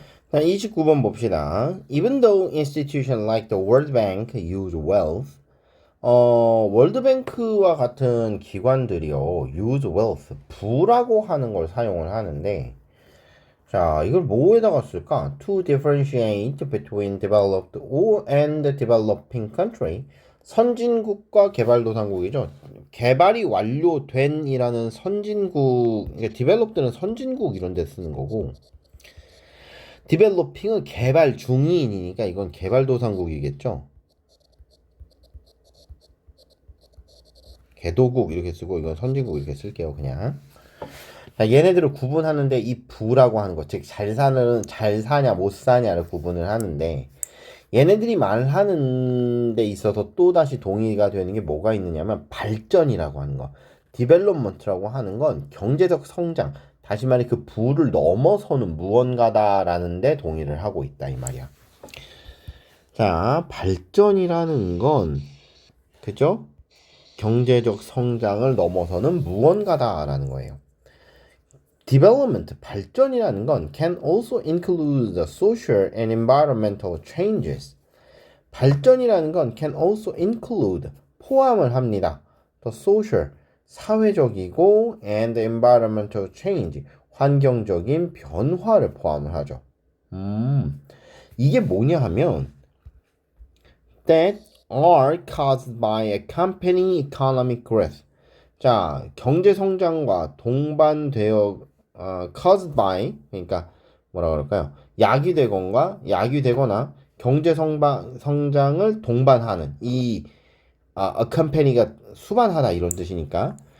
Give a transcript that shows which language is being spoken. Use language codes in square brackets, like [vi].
[ko] 자, 29번 봅시다. [en] Even though institutions like the World Bank use wealth, [ko] 월드뱅크와 같은 기관들이요, [en] use wealth, [ko] 부라고 하는 걸 사용을 하는데, 자, 이걸 뭐에다가 쓸까? [en] To differentiate between developed and developing country. [ko] 선진국과 개발도상국이죠. 개발이 완료된 이라는 선진국, 그러니까 developed는 선진국 이런 데 쓰는 거고, developing은 개발 중이니까 이건 개발도상국이겠죠. 개도국 이렇게 쓰고 이건 선진국 이렇게 쓸게요 그냥. 자, 얘네들을 구분하는데 이 부라고 하는 것, 즉 잘 사냐 못 사냐를 구분을 하는데 얘네들이 말하는 데 있어서 또다시 동의가 되는 게 뭐가 있느냐면 발전이라고 하는 거, 디벨롭먼트라고 하는 건 경제적 성장, 다시 말해 그 부를 넘어서는 무언가다라는 데 동의를 하고 있다 이 말이야. 자, 발전이라는 건 그죠? 경제적 성장을 넘어서는 무언가다라는 거예요. [en] Development, [ko] 발전이라는 건 [en] can also include the social and environmental changes. [ko] 발전이라는 건 [en] can also include, [ko] 포함을 합니다. [en] The social, [ko] 사회적이고 [en] and environmental change, [ko] 환경적인 변화를 포함을 하죠. 이게 뭐냐 하면 [en] that are caused by accompanying economic growth. [ko] 자, 경제 성장과 동반되어 [en] caused by, [ko] 그러니까 뭐라 그럴까요? 야기되거나 경제 성장을 동반하는 이 accompany가 수반하다 이런 뜻이니까.